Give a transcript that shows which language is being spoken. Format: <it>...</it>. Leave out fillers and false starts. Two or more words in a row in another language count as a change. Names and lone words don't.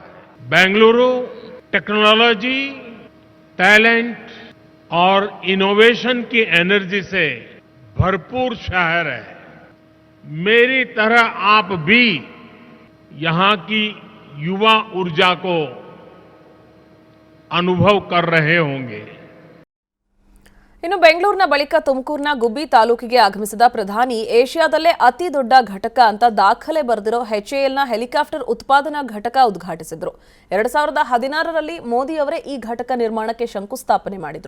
<hi>बेंगलुरु</hi> <en>technology, talent</en> <hi>और इनोवेशन की एनर्जी से भरपूर शहर है। मेरी तरह आप भी यहां की युवा ऊर्जा को अनुभव कर रहे होंगे।</hi> <kn>ಇನ್ನು ಬೆಂಗಳೂರಿನ ಬಳಿಕ ತುಮಕೂರಿನ ಗುಬ್ಬಿ ತಾಲೂಕಿಗೆ ಆಗಮಿಸಿದ ಪ್ರಧಾನಿ ಏಷ್ಯಾದಲ್ಲೇ ಅತಿ ದೊಡ್ಡ ಘಟಕ ಅಂತ ದಾಖಲೆ ಬರೆದಿರೋ HALನ ಹೆಲಿಕಾಪ್ಟರ್ ಉತ್ಪಾದನಾ ಘಟಕ ಉದ್ಘಾಟಿಸಿದ್ರು. 2016ರಲ್ಲಿ ಮೋದಿ ಅವರೇ ಈ ಘಟಕ ನಿರ್ಮಾಣಕ್ಕೆ ಶಂಕುಸ್ಥಾಪನೆ ಮಾಡಿದ್ರು.</kn>